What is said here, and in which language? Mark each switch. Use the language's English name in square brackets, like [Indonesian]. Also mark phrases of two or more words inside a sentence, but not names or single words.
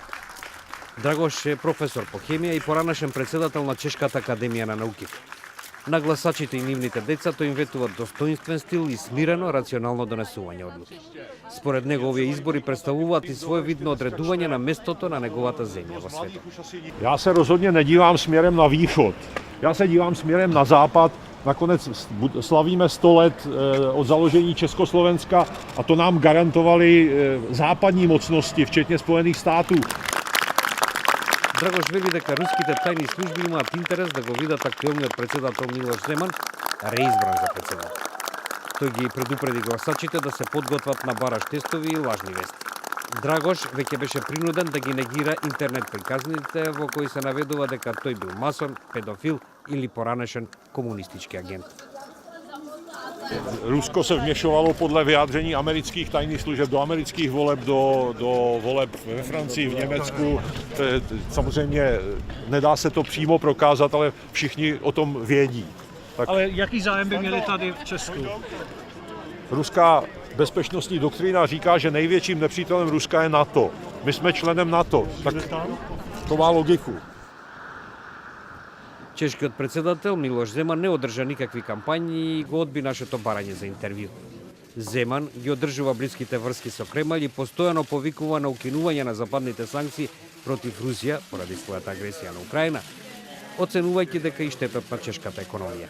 [Macedonian] Драгош е професор по хемија и поранешен председател на Чешката академија на науките. На гласачите и нивните деца тој им ветува достоинствен стил и смирено, рационално донесување одлуки. Според него овие избори представуваат и своевидно одредување на местото на неговата земја во светот. [Czech] Já se rozhodně nedívám směrem na východ. Já se dívám směrem na západ. Nakonec slavíme 100 let od založení Československa a to nám garantovali západní mocnosti, včetně Spojených států. [Macedonian] Драгош вели дека руските тајни служби имаат интерес да го видат актуелниот председател Милош Земан реизбран за председател. Тој ги предупреди гласачите да се подготват на бараш тестови и лажни вести. Драгош веќе беше принуден да ги негира интернет приказните во кои се наведува дека тој бил масон, педофил или поранешен комунистички агент. [Czech] Rusko se vměšovalo podle vyjádření amerických tajných služeb do amerických voleb, do voleb ve Francii, v Německu. Samozřejmě nedá se to přímo prokázat, ale všichni o tom vědí. Tak. Ale jaký zájem by měli tady v Česku? Ruská bezpečnostní doktrína říká, že největším nepřítelem Ruska je NATO. My jsme členem NATO, tak to má logiku. [Macedonian] Чешкиот председател Милош Земан не одржа никакви кампањи и го одби нашето барање за интервју. Земан ги одржува блиските врски со Кремљ и постојано повикува на укинување на западните санкции против Русија поради својата агресија на Украина, оценувајќи дека и штетат на чешката економија.